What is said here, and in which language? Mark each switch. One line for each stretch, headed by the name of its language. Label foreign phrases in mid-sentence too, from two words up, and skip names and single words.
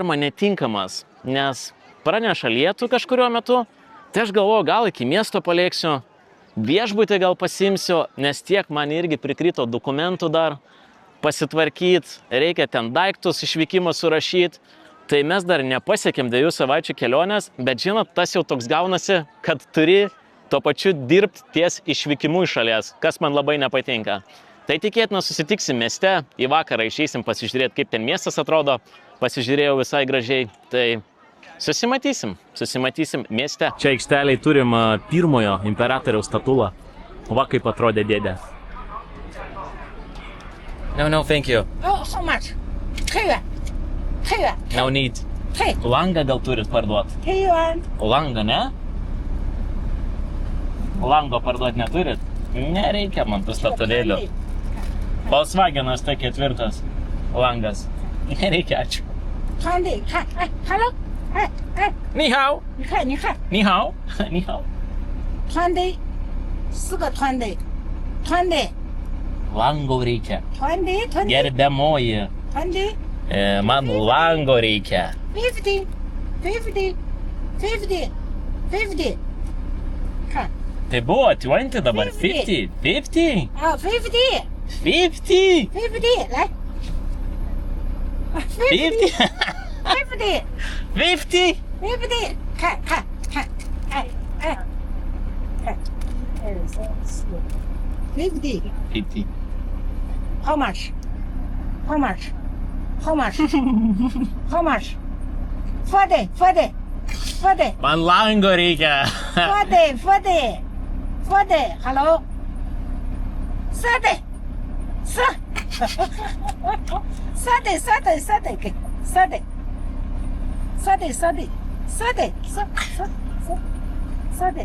Lithuanian: man netinkamas, nes praneša lietų kažkuriuo metu, tai aš galvoju, gal iki miesto palėksiu, viešbutį gal pasimsiu, nes tiek man irgi prikrito dokumentų dar pasitvarkyti, reikia ten daiktus išvykimą surašyti, tai mes dar nepasiekėm 2 savaičių kelionės, bet žinot, tas jau toks gaunasi, kad turi tuo pačiu dirbti ties išvykimu iš šalies, kas man labai nepatinka. Tai tikėtina susitiksim mieste, į vakarą išeisim pasižiūrėti, kaip ten miestas atrodo, pasižiūrėjau visai gražiai, tai susimatysim mieste. Čia aikšteliai turim pirmojo imperatoriaus statulą. Va kaip atrodė dėdė.
English: No, thank you. Oh, how much? 3 yuan. 3 yuan. No need. 3.
Lithuanian: Langą gal turit parduot?
English: 3 yuan.
Lithuanian: Langą, ne? Lango parduot neturit? Nereikia man tų statulėlių. Volkswagenas tai 4 langas. Nereikia, ačiū. 20.
Chinese: 看，哎 ，hello， 哎，你好. 你看，你好。你好. 20， 4个20， 20，
Lithuanian: Lango reikia.
Chinese: 20， 20，
Lithuanian: Gerbiamoji.
Chinese: 20，
Lithuanian: Man lango reikia.
Chinese: 50， 50， 50， 50，看，
Lithuanian: Tai buvo 20 dabar 50. 50.
Chinese: 啊 ，50， 50. 50，来 50. ，50， 50. 50，看，哎，看，2、3、4 ，50。 50.
English: How much? How much? How much? How much? 40, 40, 40,
Lithuanian: Man lango reikia.
English: 40, 40, 40, hello? 30, 30.